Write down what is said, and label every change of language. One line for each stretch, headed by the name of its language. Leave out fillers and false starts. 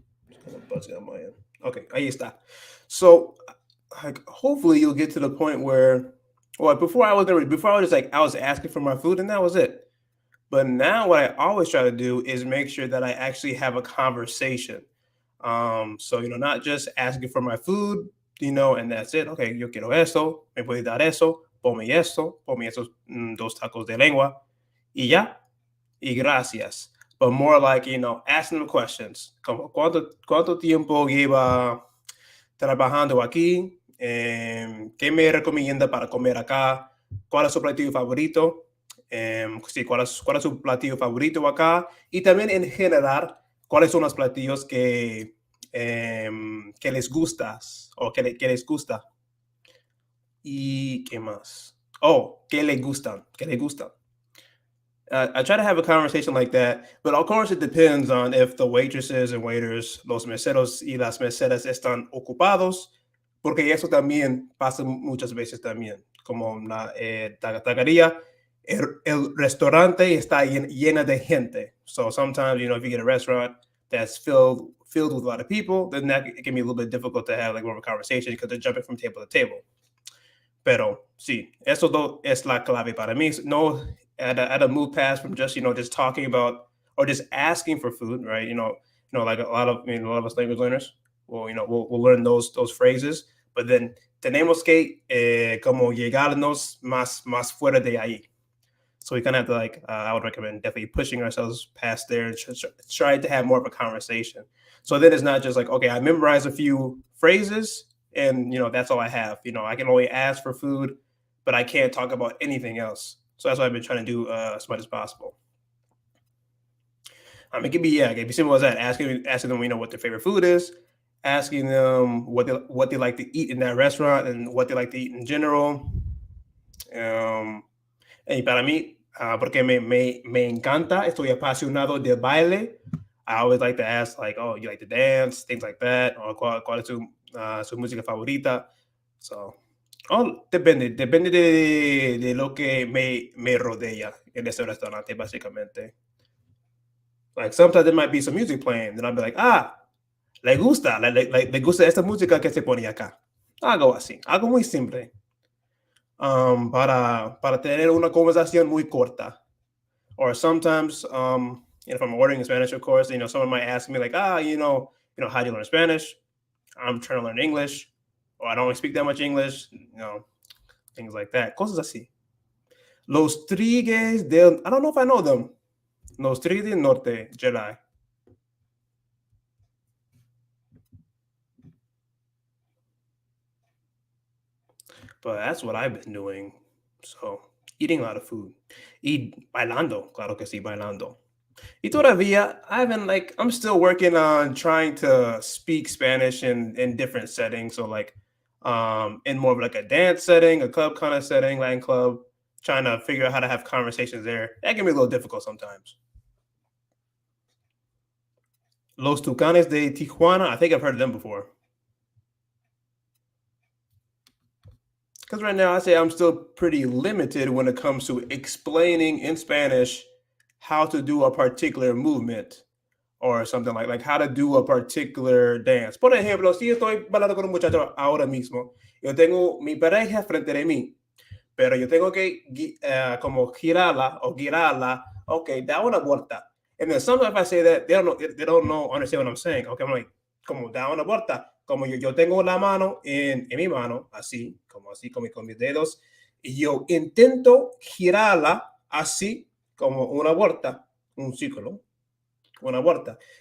English: It's kind of buzzing on my end. Okay,
Spanish: ahí está.
English: So, like, hopefully you'll get to the point where, well, before I was like, I was asking for my food and that was it. But now what I always try to do is make sure that I actually have a conversation. So, not just asking for my food, and that's it.
Spanish: Okay, yo quiero esto, me puedes dar eso, ponme esos dos tacos de lengua, y ya, y gracias.
English: But more like, asking them questions.
Spanish: Como, ¿cuánto tiempo lleva trabajando aquí? ¿Qué me recomienda para comer acá? ¿Cuál es su platillo favorito? Sí, ¿cuál es su platillo favorito acá? Y también en general, ¿cuáles son los platillos que les gustas o que les gusta? ¿Y qué más? Oh, ¿qué le gustan? ¿Qué le gustan?
English: I try to have a conversation like that, but of course it depends on if the waitresses and waiters,
Spanish: los meseros y las meseras están ocupados, porque eso también pasa muchas veces también, como la taquería, el restaurante está llena de gente.
English: So sometimes, if you get a restaurant that's filled with a lot of people, then that it can be a little bit difficult to have like more of a conversation because they're jumping from table to table.
Spanish: Pero sí, eso es la clave para mí.
English: No, at a move past from just talking about or just asking for food, right? Like a lot of us language learners, well, we'll learn those phrases, but then
Spanish: tenemos que como llegarnos más fuera de ahí.
English: So we kind of have to I would recommend definitely pushing ourselves past there and try to have more of a conversation. So then it's not just like, okay, I memorize a few phrases and that's all I have. I can only ask for food, but I can't talk about anything else. So that's what I've been trying to do as much as possible. I mean, it could be simple as that. Asking them, what their favorite food is, asking them what they like to eat in that restaurant and what they like to eat in general.
Spanish: Um, y para mí, porque me encanta, estoy apasionado del baile.
English: I always like to ask, like, oh, you like to dance, things like that, or
Spanish: cuál es su música favorita. So, depende de lo que me rodea en ese restaurante, básicamente.
English: Like, sometimes there might be some music playing, and I'll be like,
Spanish: le gusta, le gusta esta música que se pone acá. Algo así, algo muy simple, para tener una conversación muy corta.
English: Or sometimes, if I'm ordering in Spanish, of course, someone might ask me like, how do you learn Spanish? I'm trying to learn English, or I don't speak that much English, things like that.
Spanish: Cosas así.
English: Los Trigues del, I don't know if I know them. Los Trigues del Norte, Jedi. But that's what I've been doing. So, eating a lot of food.
Spanish: Bailando, claro que sí, bailando. Y todavía,
English: I'm still working on trying to speak Spanish in different settings. So, like, in more of like a dance setting, a club kind of setting, Latin club, trying to figure out how to have conversations there. That can be a little difficult sometimes. Los Tucanes de Tijuana, I think I've heard of them before. Because right now, I say I'm still pretty limited when it comes to explaining in Spanish how to do a particular movement or something like how to do a particular dance.
Spanish: Por ejemplo, si estoy bailando con un muchacho ahora mismo, yo tengo mi pareja frente de mí, pero yo tengo que como girarla o girarla. Okay, da una vuelta.
English: And then sometimes if I say that, they don't understand what I'm saying. Okay, I'm like,
Spanish: como da una vuelta. Como yo tengo la mano en mi mano, así, como así, con mis dedos, y yo intento girarla así, como una vuelta, un círculo, una vuelta.